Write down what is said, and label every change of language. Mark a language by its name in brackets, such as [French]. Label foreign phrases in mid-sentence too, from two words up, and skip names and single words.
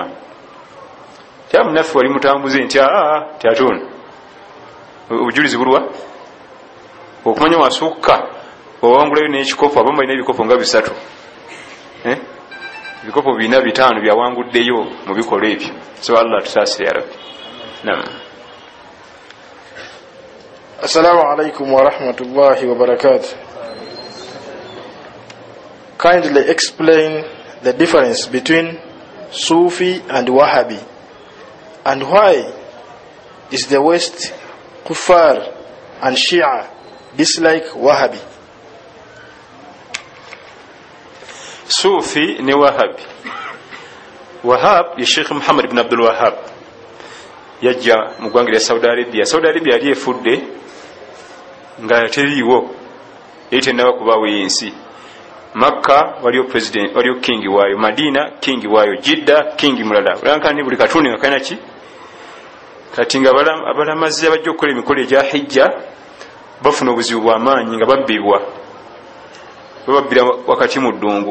[Ganda] Munaffe wali mutambuze nti tyatuna obujulizi bulwa okumanya wasukka owangulayo n'ekikopo. Abamu balina ebikopo nga 3, ebikopo 4-5 byawanguddeyo mu bikolwa ebyo. So Allah tusaasire [Arabic] يا رب. [Ganda] Naam. [Arabic] السلام عليكم ورحمة الله وبركاته. [English] Kindly explain the difference between Sufi and Wahhabi, and why is the West Kuffar and Shia dislike Wahhabi? [Ganda] Sufi ne Wahhabi. Wahhab ye Sheikh Muhammad ibn Abdul Wahhab, yajja mu ggwanga lya Saudi Arabia. Saudi Arabia yali efudde nga teriiwo, eri tennaba kubaawo y'ensi. Makka waliyo president, waliyo kingi waayo, Madina kingi waayo, Jidda kingi mulala. Olankani buli katundu nga kalina ki? Kati nga abalamazi abajja okukola emikolo egya hijja bafuna obuzibu bw'amaanyi nga babbibwa, bababbira wakati mu ddungu.